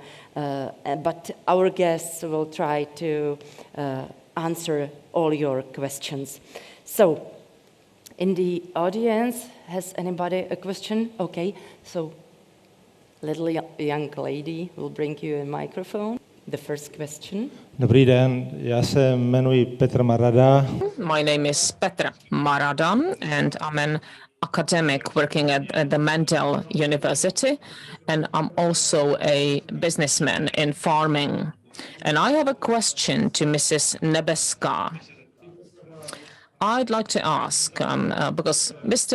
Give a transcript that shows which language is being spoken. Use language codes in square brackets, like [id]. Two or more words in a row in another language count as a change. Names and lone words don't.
[en] But our guests will try to answer all your questions. So, in the audience, has anybody a question? Okay, so little young lady will bring you a microphone. The first question. [cs] Dobrý den, já se jmenuji Petr Marada. [en] My name is Petra Maradan, and I'm an academic working at the Mendel University, and I'm also a businessman in farming. And I have a question to Mrs. Nebeska. I'd like to ask, because Mr.